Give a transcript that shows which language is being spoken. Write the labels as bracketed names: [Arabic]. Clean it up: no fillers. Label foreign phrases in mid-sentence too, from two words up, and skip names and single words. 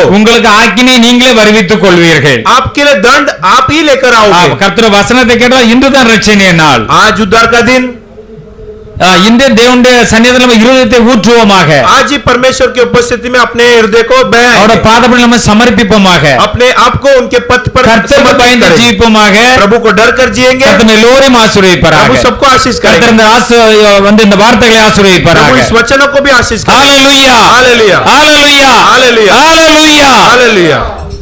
[Tamil] உங்களுக்கு ஆக்கினை நீங்களே வருவித்துக் கொள்வீர்கள். [Hindi] आपके लिए दंड आप ही लेकर आओगे। [Tamil] கர்த்தருடைய வசனத்தை கேட்டால் இன்றுதான் ரட்சணிய நாள். [Hindi] आज उद्धार का दिन, [Tamil] இந்த தேவனுடைய சன்னிதானத்தில் நம்ம இருதயத்தை ஊற்றுவோமாக, [Hindi] आज ही परमेश्वर की उपस्थिति में अपने हृदय को [Tamil] அவருடைய பாதப்படி நம்ம சமர்ப்பிப்போமாக, [Hindi] अपने आप को उनके पथ पर [Tamil] கர்த்தருக்கு [Hindi] समर्पित [Tamil] பயந்து [Hindi] करें। [Tamil] ஜீவிப்போமாக, [Hindi] प्रभु को डर कर जिएंगे, [Tamil] கர்த்தர் எல்லோரையும் ஆசீர்வதிப்பாராக. [Hindi] प्रभु सबको आशीष [Tamil] கர்த்தர் [Hindi] करेंगे, [Tamil] இந்த வார்த்தைகளை [Hindi] प्रभु [Tamil] ஆசீர்வதிப்பாராக. [Hindi] इस वचनों को भी आशीष करें। [Tamil] ஹalleluya [Hindi] हालेलुया, [Tamil] ஹalleluya [Hindi] हालेलुया, [Tamil] ஹalleluya. [Hindi] हालेलुया।